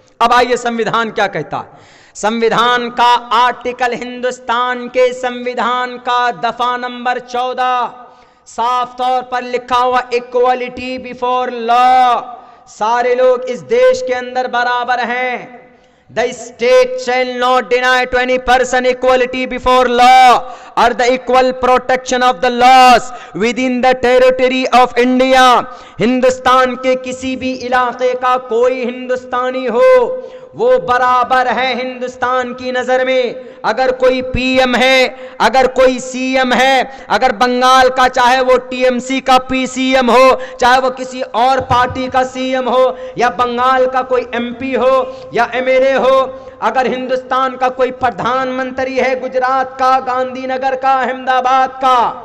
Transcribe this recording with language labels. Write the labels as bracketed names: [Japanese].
[Urdu] اب آئیے سمویدھان کیا کہتا ہے. سمویدھان کا آرٹیکل ہندوستان کے سمویدھان کا دفعہ نمبر 14 صاف طور پر لکھا ہوا [English] equality before law, [Urdu] سارے لوگ اس دیش کے اندر برابر ہیں. [English] The state shall not deny to any person equality before law or the equal protection of the laws within the territory of India. [Urdu] Hindustan کے کسی بھی علاقے کا کوئی ہندوستانی ہو وہ برابر ہے ہندوستان کی نظر میں. اگر کوئی PM ہے، اگر کوئی CM ہے، اگر بنگال کا چاہے وہ TMC کا PCM ہو، چاہے وہ کسی اور پارٹی کا CM ہو، یا بنگال کا کوئی MP ہو یا MLA ہو، اگر ہندوستان کا کوئی پردھان منتری ہے گجرات کا، گاندھی نگر کا، احمد آباد کا،